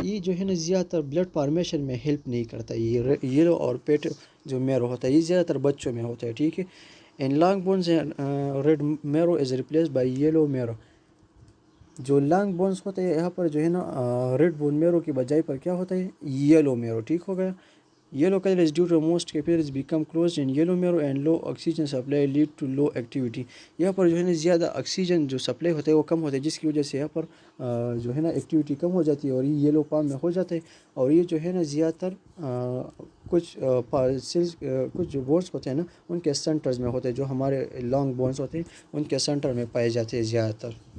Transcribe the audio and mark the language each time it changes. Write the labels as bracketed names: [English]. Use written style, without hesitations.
[Hindi] ये जो है ना ज़्यादातर ब्लड फॉर्मेशन में हेल्प नहीं करता. ये येलो और पेटी जो मैरो होता है, ये ज़्यादातर बच्चों में होता है. ठीक है. [English] In long bones red marrow is replace by yellow marrow. [Hindi] जो लॉन्ग बोन्स होते हैं यहाँ पर जो है ना रेड बोन मैरो की बजाय पर क्या होता है? Yellow marrow. ठीक हो गया. [English] Yellow color is due to most capillaries become closed in yellow marrow and low oxygen supply lead to low activity. [Hindi] यहाँ पर जो है ना ज़्यादा ऑक्सीजन जो सप्लाई होता है वो कम होता है, जिसकी वजह से यहाँ पर जो है ना एक्टिविटी कम हो जाती है और ये येलो पाम में हो जाता है. और ये जो है ना ज़्यादातर कुछ सेल्स कुछ जो बोन्स होते हैं ना, उनके सेंटर्स में होते हैं. जो हमारे लॉन्ग बोन्स होते हैं उनके सेंटर में पाए जाते हैं ज़्यादातर.